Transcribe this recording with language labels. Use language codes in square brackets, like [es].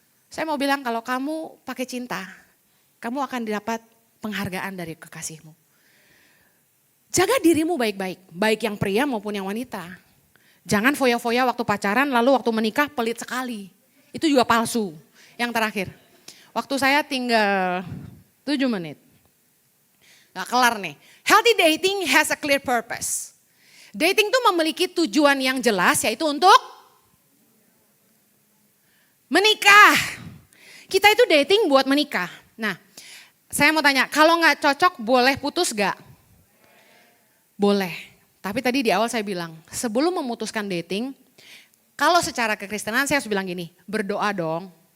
[id] Saya mau bilang kalau kamu pakai cinta, kamu akan dapat penghargaan dari kekasihmu. Jaga dirimu baik-baik, baik yang pria maupun yang wanita. Jangan foya-foya waktu pacaran lalu waktu menikah pelit sekali. Itu juga palsu. Yang terakhir, waktu saya tinggal 7 menit. Gak kelar nih. [en] Healthy dating has a clear purpose. [id] Dating itu memiliki tujuan yang jelas yaitu untuk menikah. Kita itu dating buat menikah. Nah, saya mau tanya, kalau gak cocok boleh putus gak? Boleh. Tapi tadi di awal saya bilang, sebelum memutuskan dating, kalau secara kekristenan saya harus bilang gini, berdoa dong.